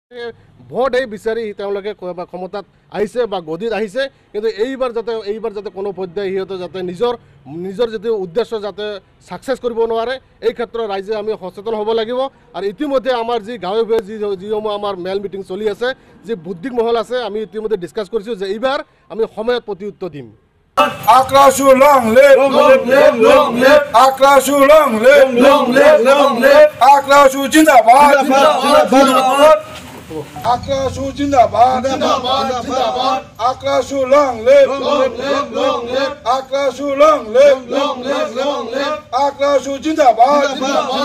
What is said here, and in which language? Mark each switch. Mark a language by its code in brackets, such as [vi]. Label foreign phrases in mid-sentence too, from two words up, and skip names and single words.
[as] ভোট বিচাৰি তেওঁলোকে ক্ষমতাত আহিছে বা গদিত আহিছে কিন্তু এইবাৰ যাতে কোনো পৰ্যায় সিহঁতে যাতে নিজৰ যেটো উদ্দেশ্য যাতে সাকসেস কৰিব নোৱাৰে এই ক্ষেত্ৰত ৰাইজে আমি সচেতন হ'ব লাগিব আৰু ইতিমধ্যে আমাৰ যি গাঁৱে ভূঞে যিসমূহ আমাৰ মেল মিটিং চলি আছে যি বুদ্ধিক মহল আছে আমি ইতিমধ্যে ডিসকাস কৰিছোঁ যে এইবাৰ আমি সময়ত প্ৰতি উত্তৰ দিম [en] Akrashu long live, Akrashu long live, Akrashu Jindabad, Akrashu Jindabad, Akrashu long live, Akrashu long live, Akrashu Jindabad.